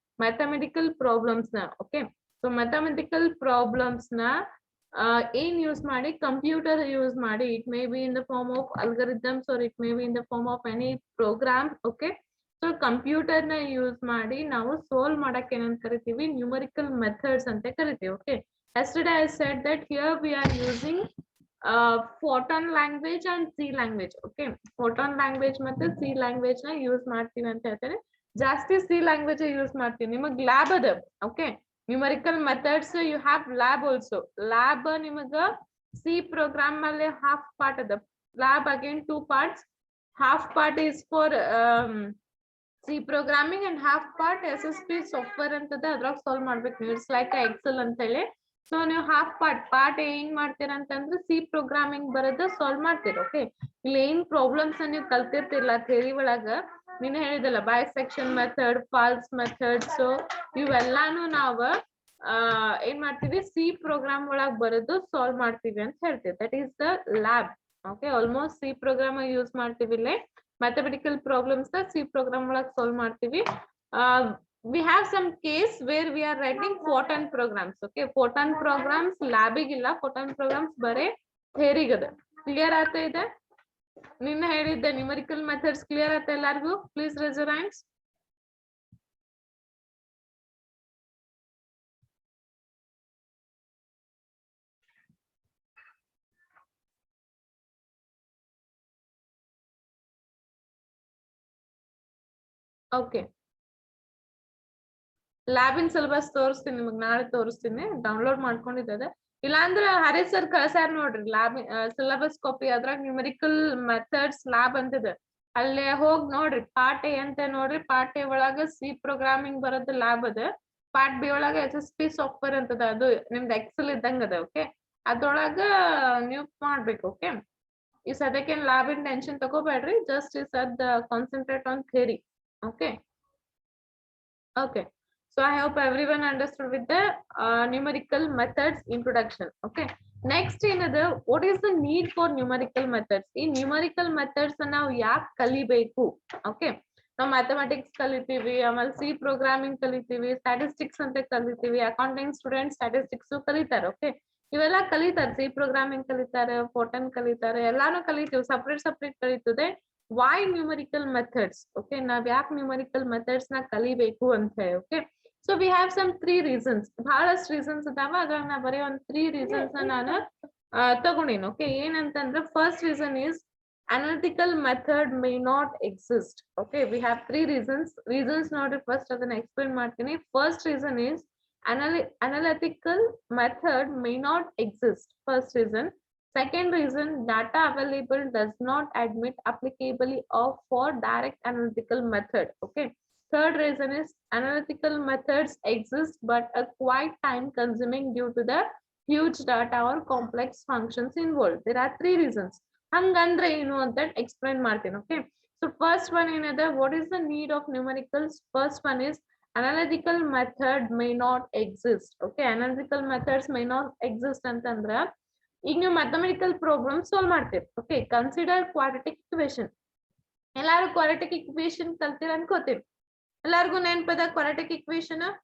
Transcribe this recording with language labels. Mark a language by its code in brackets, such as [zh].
[kn] Mathematical problems ನ. Okay, so mathematical problems ನ ಏನ್ ಯೂಸ್ ಮಾಡಿ? [en] Computer use ಮಾಡಿ. It may be in the form of algorithms or it may be in the form of any program. [kn] Okay, so computer ನ use ಮಾಡಿ ನಾವು solve ಮಾಡಕ್ ಏನಂತ ಕರಿತೀವಿ? ನ್ಯೂಮರಿಕಲ್ ಮೆಥಡ್ಸ್ ಅಂತ ಕರಿತೀವಿ. [en] Okay, yesterday I said that here we are using Fortran language and C language. [kn] Okay, Fortran language ಮತ್ತೆ C language ನ ಯೂಸ್ ಮಾಡ್ತೀವಿ ಅಂತ ಹೇಳ್ತಾರೆ. ಜಾಸ್ತಿ C language ಯೂಸ್ ಮಾಡ್ತೀವಿ. ನಿಮಗೆ ಲ್ಯಾಬ್ ಅದ. Okay, [en] Numerical methods you have lab also. [kn] Lab ನಿಮಗ ಸಿ ಪ್ರೋಗ್ರಾಮ್ ಮೇಲೆ ಹಾಫ್ ಪಾರ್ಟ್ ಅದ. [en] Lab again 2 parts. Half part is for C programming and half part SSP software [kn] ಅಂತದ ಅದ್ರಾಗ ಸಾಲ್ವ್ ಮಾಡ್ಬೇಕು ನೀವು. [en] it's like Excel [kn] ಅಂತ ಹೇಳಿ. ಸೊ ನೀವು ಹಾಫ್ ಪಾರ್ಟ್ ಏನ್ ಮಾಡ್ತೀರ ಅಂತಂದ್ರೆ ಸಿ ಪ್ರೋಗ್ರಾಮಿಂಗ್ ಬರೋದು ಸಾಲ್ವ್ ಮಾಡ್ತೀರ. ಓಕೆ, ಇಲ್ಲಿ ಏನ್ ಪ್ರಾಬ್ಲಮ್ಸ್ ನೀವು ಕಲ್ತಿರ್ತಿಲ್ಲ ಥಿಯರಿ ಒಳಗ, ನೀನು ಹೇಳಿದಲ್ಲ bisection method, falls method, so ಇವೆಲ್ಲಾನು ನಾವು ಏನ್ ಮಾಡ್ತೀವಿ ಸಿ ಪ್ರೋಗ್ರಾಮ್ ಒಳಗ್ ಬರೋದು ಸಾಲ್ವ್ ಮಾಡ್ತೀವಿ ಅಂತ ಹೇಳ್ತೀವಿ. [en] That is the lab. [kn] Okay, almost C program use ಮಾಡ್ತೀವಿ ಇಲ್ಲೇ. ಮ್ಯಾಥಮೆಟಿಕಲ್ ಪ್ರಾಬ್ಲಮ್ಸ್ ಸಿ ಪ್ರೋಗ್ರಾಮ್ ಒಳಗೆ ಸಾಲ್ವ್ ಮಾಡ್ತೀವಿ. [en] we have some case where we are writing Fortran programs. [kn] Okay, Fortran programs ಲ್ಯಾಬಿಗಿಲ್ಲ, Fortran programs ಬರೇ ಥಿಯರಿಗದ. ಕ್ಲಿಯರ್ ಆಗ್ತಾ ಇದೆ? ನಿನ್ನೆ ಹೇಳಿದ್ದೆ ನ್ಯೂಮರಿಕಲ್ ಮೆಥಡ್ಸ್ ಕ್ಲಿಯರ್ ಆಗ್ತಾ ಎಲ್ಲಾರ್ಗು? [en] Please raise your hands. [kn] Okay, ಲ್ಯಾಬಿನ್ syllabus ತೋರಿಸ್ತೀನಿ ನಿಮಗ್, ನಾಳೆ ತೋರಿಸ್ತೀನಿ. ಡೌನ್ಲೋಡ್ ಮಾಡ್ಕೊಂಡಿದ್ದೆ. ಇಲ್ಲಾಂದ್ರೆ ಹರೀಶ್ ಸರ್ ಕಳ್ಸ್ಯಾರ ನೋಡ್ರಿ ಲ್ಯಾಬ್ ಸಿಲೆಬಸ್ ಕಾಪಿ. ಅದ್ರಾಗ ನ್ಯೂಮರಿಕಲ್ ಮೆಥಡ್ಸ್ ಲ್ಯಾಬ್ ಅಂತಿದೆ, ಅಲ್ಲೇ ಹೋಗಿ ನೋಡ್ರಿ. ಪಾರ್ಟ್ ಎ ಅಂತ ನೋಡ್ರಿ, ಪಾರ್ಟ್ ಎ ಒಳಗ ಸಿ ಪ್ರೋಗ್ರಾಮಿಂಗ್ ಬರೋದು ಲ್ಯಾಬ್ ಅದ. ಪಾರ್ಟ್ ಬಿ ಒಳಗ SSP ಸಾಫ್ಟ್ವೇರ್ ಅಂತದ, ಅದು ನಿಮ್ದು ಎಕ್ಸೆಲ್ ಇದ್ದಂಗ ಅದ. ಓಕೆ, ಅದ್ರೊಳಗ ನೀವು ಮಾಡ್ಬೇಕು. ಓಕೆ, ಈ ಸದ್ಯಕ್ಕೆ ಲ್ಯಾಬಿನ್ ಟೆನ್ಷನ್ ತಗೋಬೇಡ್ರಿ, ಜಸ್ಟ್ ಈ ಸದ್ [en] Concentrate on theory. Okay okay, so I hope everyone understood with the numerical methods introduction. Okay, next another, what is the need for numerical methods? [kn] In numerical methods ನಾವು ಯಾಕೆ ಕಲಿಬೇಕು? Okay, ನಾವು mathematics ಕಲಿತೀವಿ, ಆಮೇಲೆ C programming ಕಲಿತೀವಿ, statistics ಅಂತ ಕಲಿತೀವಿ, accounting student statistics ಕಲಿತಾರೆ. ಓಕೆ, ಇವೆಲ್ಲ ಕಲಿತಾರೆ. ಸಿ ಪ್ರೋಗ್ರಾಮಿಂಗ್ ಕಲಿತಾರೆ, ಫೋರ್ಟನ್ ಕಲಿತಾರೆ, ಎಲ್ಲಾನು ಕಲಿತೀವಿ. Separate ಕಲಿತದೆ. [en] why numerical methods? [kn] Okay, ನಾವ್ ಯಾಕೆ ನ್ಯೂಮರಿಕಲ್ ಮೆಥಡ್ಸ್ ನ ಕಲಿಬೇಕು ಅಂತ ಹೇಳಿ. Okay, [en] So we have some 3 reasons. [kn] ಬಹಳಷ್ಟು ರೀಸನ್ಸ್ ಅದಾವ, ಅದ್ರಾಗ ನಾ ಬರೀ ಒಂದು 3 reasons ನ ನಾನು ತಗೊಂಡೇನು. [en] Okay, ಏನಂತಂದ್ರೆ first reason is analytical method may not exist. Okay, we have 3 reasons ನೋಡ್ರಿ. [kn] ಫಸ್ಟ್ ಅದನ್ನ ಎಕ್ಸ್ಪ್ಲೇನ್ ಮಾಡ್ತೀನಿ. [en] ಫಸ್ಟ್ reason is analytical method may not exist. First reason. Second reason, data available does not admit applicability of for direct analytical method. Okay. Third reason is analytical methods exist but are quite time consuming due to the huge data or complex functions involved. There are 3 reasons. [kn] Hangandre enu anta explain martini. Okay, so first one ಏನದ, [en] what is the need of numericals? First one is analytical method may not exist. [kn] Okay, analytical methods may not exist ಅಂತಂದ್ರ ಈಗ ನೀವು mathematical problem solve ಮಾಡ್ತೀರಿ. Okay, consider quadratic equation. ಎಲ್ಲಾರು quadratic equation ಕಲ್ತೀರ ಅನ್ಕೋತೀರಿ. ಎಲ್ಲಾರ್ಗು ನೆನಪದ quadratic equation?